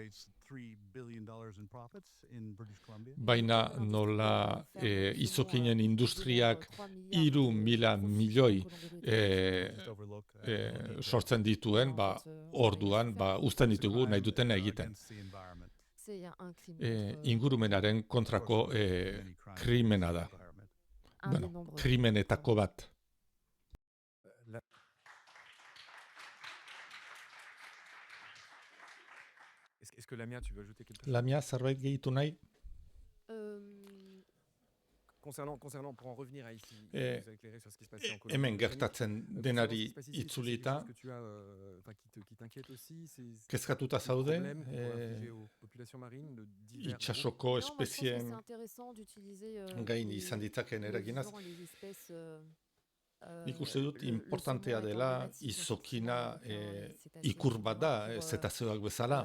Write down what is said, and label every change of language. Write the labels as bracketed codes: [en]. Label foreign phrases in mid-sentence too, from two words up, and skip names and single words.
[eu] Baina nola izokinen industriak 3.000 milioi sortzen dituen, orduan uzten ditugu nahi duten egiten. Ingurumenaren kontrako krimena da. Krimenetako bat. [fr] Est-ce que Lamia, tu veux ajouter quelque chose? [eu] Lamia, zerbait gehitu nahi? [fr] Concernant, pour en revenir à ici, vous éclairer sur ce qui se passait en Colombie. [eu] Hemen gertatzen denari itzulita, kezkatuta zaude, itsasoko espezieen gain izan ditzakeen eraginaz. Nik uste dut importantea dela izokina ikur bat da, zetazeoak bezala.